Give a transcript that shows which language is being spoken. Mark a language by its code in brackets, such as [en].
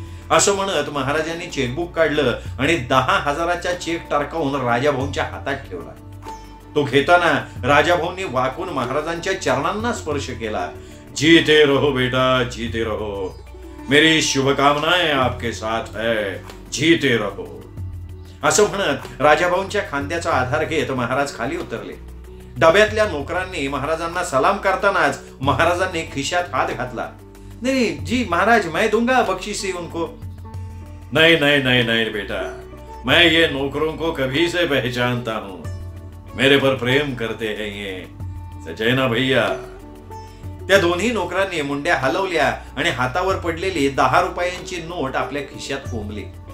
[mr] असं म्हणत महाराजांनी चेकबुक काढलं आणि 10,000चा चेक टारकावून राजाभाऊंच्या हातात ठेवला. तो घेताना राजाभाऊंनी वाकून महाराजांच्या चरणांना स्पर्श केला. [hi] जीते रहो बेटा, जीते रहो. मेरी शुभकामनाएं आपके साथ है. जीते रहो. [mr] असं म्हणत राजाभाऊंच्या खांद्याचा आधार घेत महाराज खाली उतरले. डब्यातल्या नोकरांनी महाराजांना सलाम करतानाच महाराजांनी खिशात हात घातला. [hi] नहीं जी महाराज, मैं दूंगा बख्शीशी उनको. नहीं बेटा, मैं ये नौकरों को कभी से पहचानता हूं. मेरे पर प्रेम करते हैं ये. सच है ना भैया? [mr] त्या दोन्ही नोकरांनी मुंड्या हलवल्या आणि हातावर पडलेली 10 रुपयांची नोट आपल्या खिशात कोंबली.